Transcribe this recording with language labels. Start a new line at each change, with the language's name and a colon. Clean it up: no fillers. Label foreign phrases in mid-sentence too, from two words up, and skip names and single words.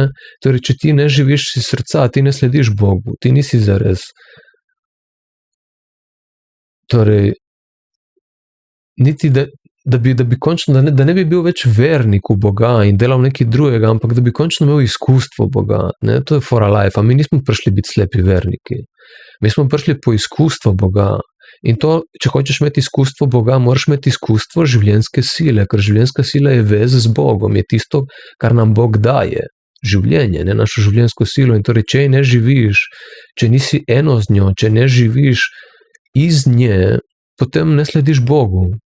Slovenian: Torej, če ti ne živiš iz srca, ti ne slediš Bogu, ti nisi zares. Torej, niti da bi končno, da ne bi bil več vernik v Boga in delal nekaj drugega, ampak da bi končno imel izkustvo Boga, ne? To je
English: for a life,
Slovenian: a mi nismo prišli biti slepi verniki. Mi smo prišli po izkustvo Boga. In to, če hočeš imeti izkustvo Boga, moraš imeti izkustvo življenjske sile, ker življenjska sila je vez z Bogom, je tisto, kar nam Bog daje. Življenje, ne našo življenjsko silo. In torej, če ne živiš, če nisi eno z njo, če ne živiš iz nje, potem ne slediš Bogu.